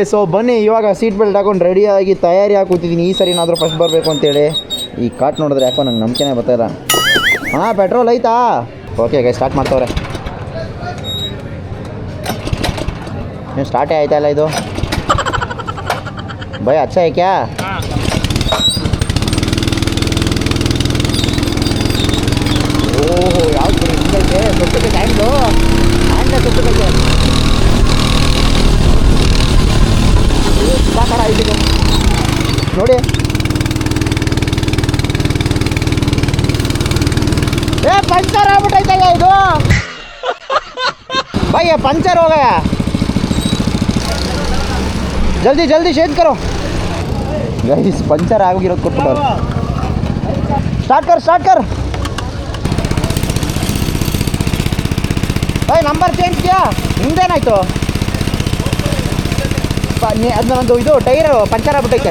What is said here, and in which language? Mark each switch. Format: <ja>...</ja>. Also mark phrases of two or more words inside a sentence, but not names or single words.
<kn>ಸೊ ಬನ್ನಿ ಇವಾಗ</kn> <en>seat belt</en> <kn>ಹಾಕೊಂಡು ರೆಡಿಯಾಗಿ ತಯಾರಿಯಾಗಿ ಕೂತಿದ್ದೀನಿ. ಈ ಸರಿ ಏನಾದರೂ ಫಸ್ಟ್ ಬರಬೇಕು ಅಂತೇಳಿ. ಈ ಕಾಟ್ ನೋಡಿದ್ರೆ ಯಾಕೋ ನಂಗೆ ನಂಬಿಕೆನೇ ಬರ್ತಾಯಿಲ್ಲ. ಹಾಂ ಪೆಟ್ರೋಲ್ ಐತಾ?</kn> <en>okay guys</en> <kn>ಸ್ಟಾರ್ಟ್ ಮಾಡ್ತವ್ರೆ. ಏನು ಸ್ಟಾರ್ಟೇ ಆಯ್ತಾ ಇಲ್ಲ ಇದು?</kn> <hi>भैया अच्छा है क्या?</hi> <kn>ಓಹೋ ಯಾವ್ದು ಹಿಂಗೈತೆ ಸುತ್ತಕ್ಕೆ ಹ್ಯಾಂಡ್ಲು ಸುತ್ತಬೇಕು. ಸಾಕಾರ ಆಯ್ತು ನೋಡಿ. पंचर ಆಗ್ಬಿಟ್ಟೈತೆ ಇದು.</kn> <hi>भैया पंचर हो गया, जल्दी जल्दी चेंज करो.</hi> <en>guys puncture</en> <kn>ಆಗಿರೋದು ಕೊಟ್ಬಿಟ್ಟರು.</kn> <hi>स्टार्ट कर भाई, नंबर चेंज किया.</hi> <kn>ನಿಂದೇನಾಯ್ತು? ಅದು ನಂದು ಇದು</kn> <en>tyre puncture</en> <kn>ಆಗ್ಬಿಟ್ಟೈತೆ.</kn>